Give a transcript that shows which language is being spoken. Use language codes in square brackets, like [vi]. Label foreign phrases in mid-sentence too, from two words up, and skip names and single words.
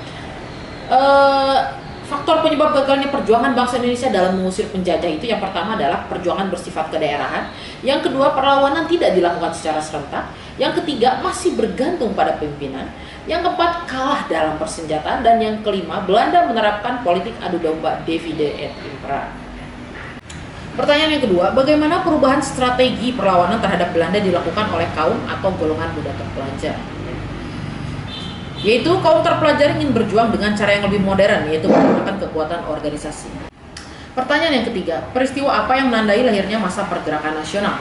[id] Faktor penyebab gagalnya perjuangan bangsa Indonesia dalam mengusir penjajah itu yang pertama adalah perjuangan bersifat kedaerahan, yang kedua perlawanan tidak dilakukan secara serentak, yang ketiga masih bergantung pada pimpinan, yang keempat kalah dalam persenjataan, dan yang kelima Belanda menerapkan politik adu domba [la] divide et impera. [id] Pertanyaan yang kedua, bagaimana perubahan strategi perlawanan terhadap Belanda dilakukan oleh kaum atau golongan muda terpelajar? Yaitu kaum terpelajar ingin berjuang dengan cara yang lebih modern, yaitu menggunakan kekuatan organisasi. Pertanyaan yang ketiga, peristiwa apa yang menandai lahirnya masa pergerakan nasional?